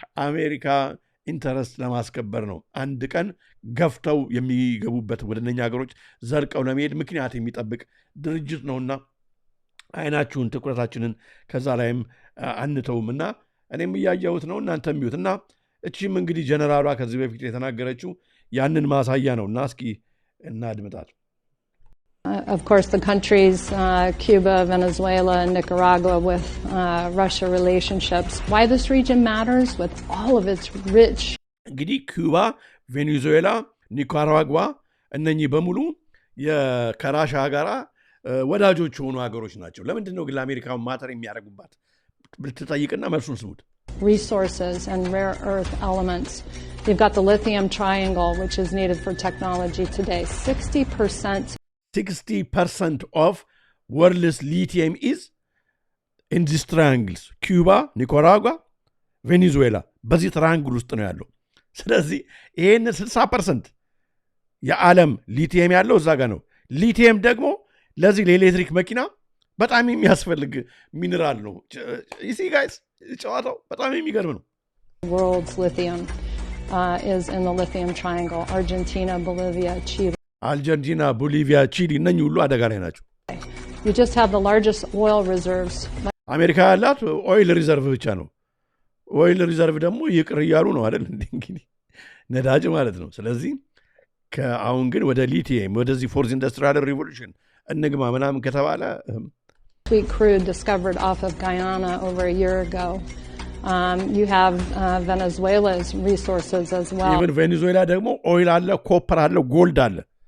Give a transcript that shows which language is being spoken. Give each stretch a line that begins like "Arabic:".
Amharic: አሜሪካ ኢንተረስት ለማስከበር ነው። አንድ ቀን ገፍተው የሚገቡበት ወደ እነኛ ሀገሮች ዘልቀው ለመሄድ ምክንያት የሚጠብቅ ድርጅት ነውና አይናችሁን ትኩረታችንን ከዛ ላይም አንተውም እና እኔም እያየሁት ነው እናንተም ይዩት እና እቺም እንግዲህ ጀነራሏ ከዚህ በፊት የተናገረችው ያንን ማሳያ ነው እና እስኪ እናድምጣት።
English: Of course, the countries Cuba, Venezuela, and Nicaragua with Russia relationships. Why this region matters with all of its rich.
Amharic: እንግዲህ ኩባ፣ ቬኔዙዌላ፣ ኒካራጓ እነኚህ በሙሉ ከራሻ ጋራ ወዳጆች የሆኑ ሀገሮች ናቸው። ለምንድን ነው ግን ለአሜሪካውን ማተር የሚያደርጉባት ብትጠይቅና መልሱን ስሙት።
English: Resources and rare earth elements. You've got the lithium triangle, which is needed for technology today. 60% of world's lithium is in these triangles. Cuba, Nicaragua, Venezuela.
Amharic: በዚህ ትራያንግል ውስጥ ነው ያለው። ስለዚህ ይህን 60% የዓለም ሊቲየም ያለው እዛ ጋር ነው። ሊቲየም ደግሞ ለዚህ ለኤሌክትሪክ መኪና በጣም የሚያስፈልግ ሚነራል ነው። ይሲ ጋይስ ጨዋታው በጣም የሚገርም ነው።
English: World's lithium is in the lithium triangle. Argentina, Bolivia, Chile.
Amharic: አርጀንቲና፣ ቦሊቪያ፣ ቺሊ እነኚህ ሁሉ አደጋ ላይ ናቸው።
English: You just have the largest oil reserves.
Amharic: አሜሪካ ያላት ኦይል ሪዘርቭ ብቻ ነው። ኦይል ሪዘርቭ ደግሞ ይቅር እያሉ ነው አይደል እንግዲህ ነዳጅ ማለት ነው። ስለዚህ አሁን ግን ወደ ሊቲየም ወደዚህ ፎርዝ ኢንዱስትሪያል ሪቮሉሽን እንግማ ምናምን ከተባለ
English: Sweet crude discovered off of Guyana over a year ago. You have Venezuela's resources as well.
Amharic: Even Venezuela ደግሞ ኦይል አለ፣ ኮፐር አለ፣ ጎልድ አለ.